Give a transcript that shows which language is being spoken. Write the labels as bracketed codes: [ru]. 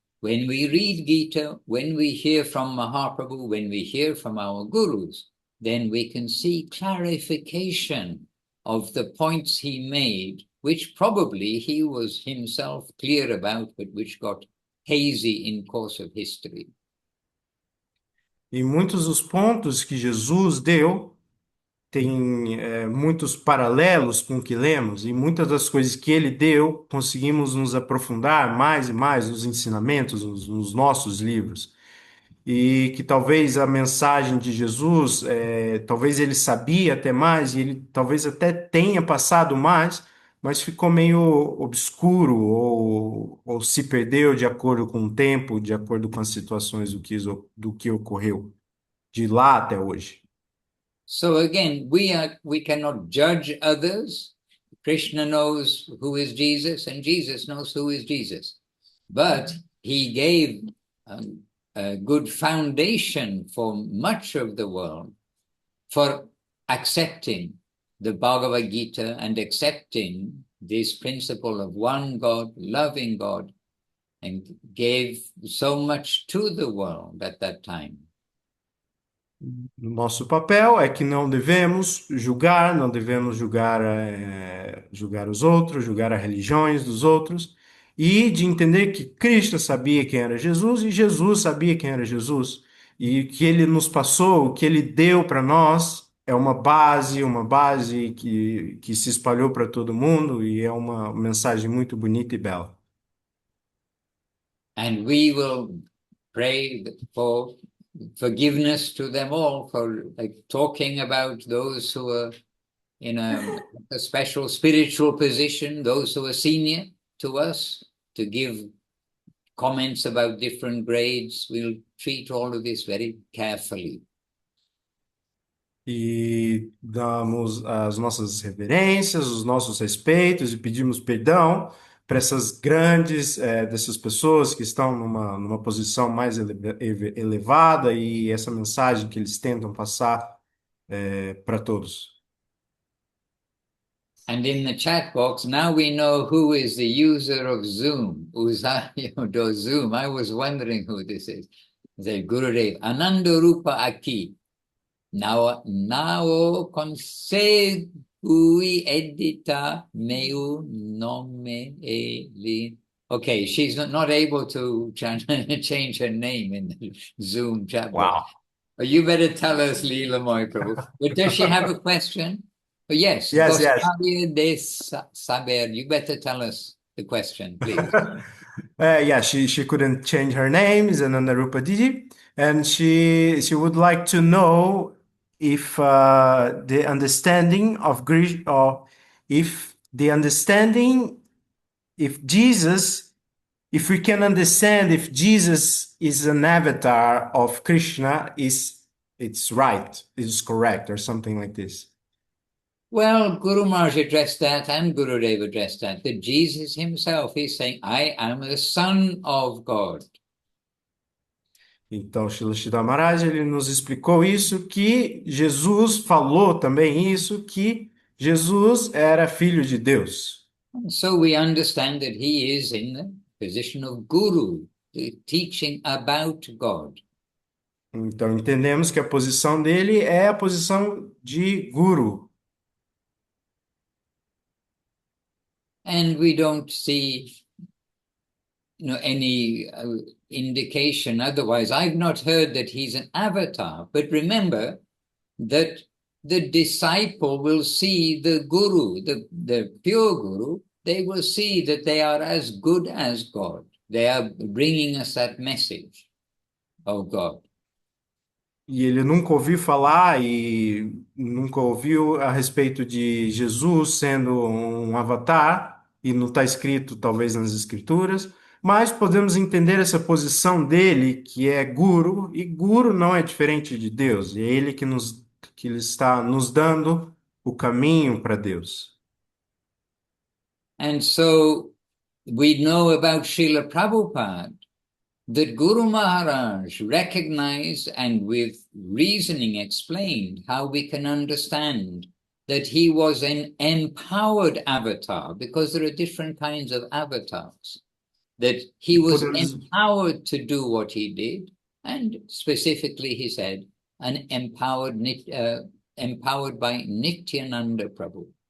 [en] When we read Gita, when we hear from Mahaprabhu, when we hear from our gurus, then we can see clarification of the points he made, which probably he was himself clear about, but which got hazy in course of history. [pt] E muitos dos pontos que Jesus deu tem muitos paralelos com o que lemos, e muitas das coisas que ele deu, conseguimos nos aprofundar mais e mais nos ensinamentos, nos nossos livros. E que talvez a mensagem de Jesus, talvez ele sabia até mais, e ele talvez até tenha passado mais, mas ficou meio obscuro ou se perdeu de acordo com o tempo, de acordo com as situações do que ocorreu de lá até hoje. [en] So again, we cannot judge others. Krishna knows who is Jesus, and Jesus knows who is Jesus. But he gave a good foundation for much of the world for accepting the Bhagavad Gita and accepting this principle of one God, loving God, and gave so much to the world at that time. [pt] Nosso papel é que não devemos julgar, não devemos julgar, julgar os outros, julgar as religiões dos outros, e de entender que Cristo sabia quem era Jesus e Jesus sabia quem era Jesus, e o que ele nos passou, o que ele deu para nós, é uma base que se espalhou para todo mundo e é uma mensagem muito bonita e bela. [en] And we will pray for forgiveness to them all for like talking about those who are in a special spiritual position, those who are senior to us, to give comments about different grades. We'll treat all of this very carefully. [pt] E damos as nossas reverências, os nossos respeitos e pedimos perdão para essas grandes, dessas pessoas que estão numa posição mais elevada e essa mensagem que eles tentam passar para todos. [en] And in the chat box, now we know who is the user of Zoom. [pt] Usayo do Zoom. [en] I was wondering who this is. The Gurudev. Ananda Rupa Aki. [pt] Now consegui edita meu nome ele. [en] Okay, she's not able to change her name in the Zoom chat box. Wow. You better tell us, Leela Moy Prabhu. But does she have a question? Oh, yes. Yes, yes. [pt] Gostaria de saber. [en] You better tell us the question, please. Yeah, she couldn't change her name, is Anandarupa Didi, and she would like to know if the understanding of Greek, or if the understanding, if Jesus, if we can understand if Jesus is an avatar of Krishna, it's right, is correct, or something like this. Well, Guru Maharaj addressed that and Gurudev addressed that Jesus himself is saying, I am the son of God. [pt] Então, Srila Sridhar Maharaj, ele nos explicou isso, que Jesus falou também isso, que Jesus era filho de Deus. [en] And so we understand that he is in the position of Guru, teaching about God. [pt] Então, entendemos que a posição dele é a posição de guru. [en] And we don't see any indication otherwise. I've not heard that he's an avatar, but remember that the disciple will see the guru, the pure guru, they will see that they are as good as God. They are bringing us that message of God. [pt] E ele nunca ouviu falar e nunca ouviu a respeito de Jesus sendo um avatar, e não está escrito talvez nas escrituras, mas podemos entender essa posição dele, que é guru, e guru não é diferente de Deus, é ele que ele está nos dando o caminho para Deus. [en] And so we know about Srila Prabhupada that Guru Maharaj recognized and with reasoning explained how we can understand that he was an empowered avatar, because there are different kinds of avatars, that he was empowered to do what he did, and specifically he said, empowered by Nityananda Prabhu.